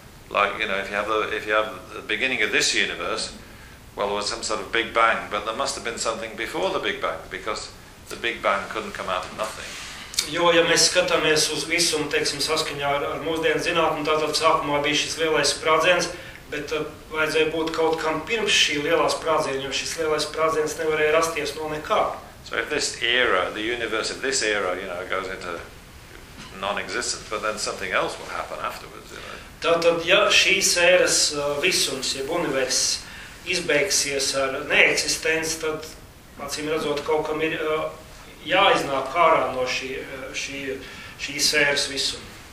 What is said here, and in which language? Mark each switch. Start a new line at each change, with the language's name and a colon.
English: Like, you know, if you have the beginning of this universe, well, there was some sort of big bang, but there must have been something before the big bang, because the big bang couldn't come out of nothing.
Latvian: Jo, ja mēs skatāmies uz visumu, teiksim, saskaņā ar mūsdienu zinātni, tātad sākumā bija šis lielais sprādziens, bet vajadzēja būt kaut kam pirms šī lielā sprādziena, jo šis lielais sprādziens nevarēja rasties no nekā.
English: So if this era, the universe of this era, you know, goes into non-existence, but then something else will happen afterwards, you know.
Latvian: Tātad, ja šīs ēras visums, jeb universs, izbeigsies ar neeksistenci, tad, acīm redzot, kaut kam ir jāiznāk ārā no šī sēras visuma.